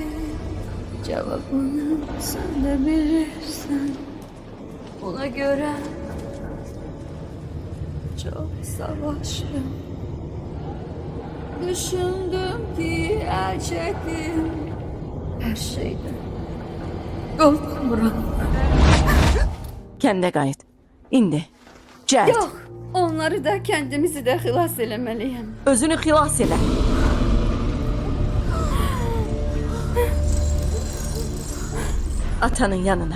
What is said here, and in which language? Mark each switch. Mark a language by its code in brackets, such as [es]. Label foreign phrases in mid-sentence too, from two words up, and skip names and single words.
[tr] Cevabını sen de bilirsən. Ona göre çok savaştım. Düşündüm ki el çektim her şeyden. Korkmuram. [az] Kəndə qayıt. İndi. Cəhd. [tr] Yok, onları da kendimizi de [az] xilas eləməliyəm. Özünü xilas elə. Atanın yanına.